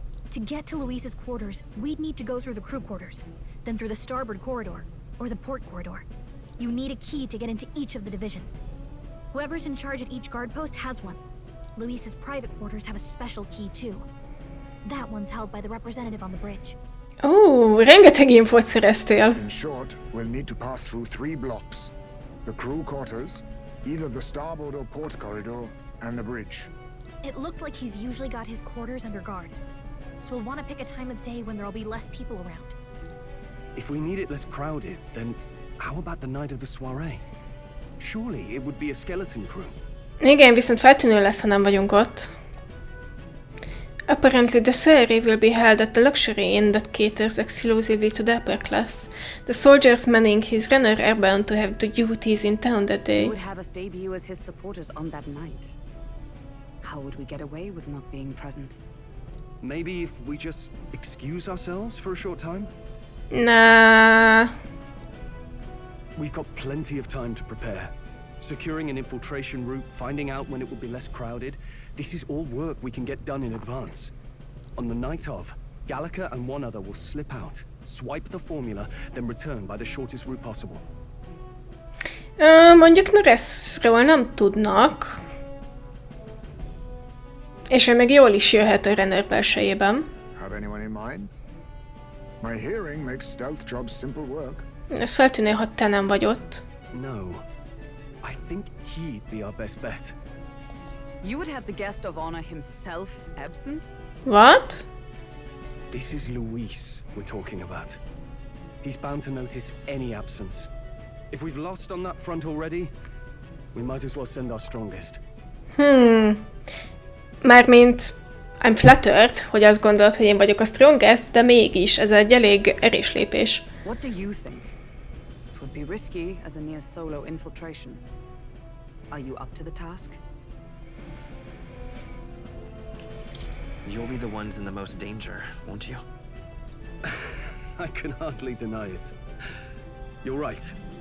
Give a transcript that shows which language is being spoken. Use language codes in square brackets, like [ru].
[en] To get to Louis's quarters, we'd need to go through the crew quarters, then through the starboard corridor, or the port corridor. You need a key to get into each of the divisions. Whoever's in charge at each guard post has one. Louis's private quarters have a special key too. That one's held by the representative on the bridge. [hu] Ó, rengeteg infót szereztél. [en] In short, we'll need to pass through 3 blocks. The crew quarters, either the starboard or port corridor, and the bridge. It looked like he's usually got his quarters under guard. So we'll want to pick a time of day when there'll be less people around. If we need it less crowded, then how about the night of the soiree? Surely it would be a skeleton crew. [hu] Igen, viszont feltűnő lesz, ha nem vagyunk ott. [en] Apparently, the soiree will be held at the luxury inn that caters exclusively to the upper class. The soldiers manning his runner are bound to have the duties in town that day. He would have us debut as his supporters on that night. How would we get away with not being present? Maybe if we just excuse ourselves for a short time? Nah. We've got plenty of time to prepare. Securing an infiltration route, finding out when it will be less crowded. This is all work we can get done in advance. On the night of, Gallica and one other will slip out, swipe the formula, then return by the shortest route possible. [hu] Mondjuk Norrisról nem tudnak. És ő meg jól is jöhet a runner belsejében. [en] Have anyone in mind? My hearing makes stealth jobs simple work. [hu] Ez feltűnő, ha te nem vagy ott. [en] No. I think he'd be our best bet. You would have the guest of honor himself absent? What? This is Louis we're talking about. He's bound to notice any absence. If we've lost on that front already, we might as well send our strongest. [hu] Mármint [en] I'm flattered, [hu] hogy azt gondolod, hogy én vagyok a strongest, de mégis ez egy elég erős lépés. [en] What do you think? It would be risky as a near solo infiltration. Are you up to the task? You'll be the ones in the most danger, won't you? I can hardly deny it. You're right.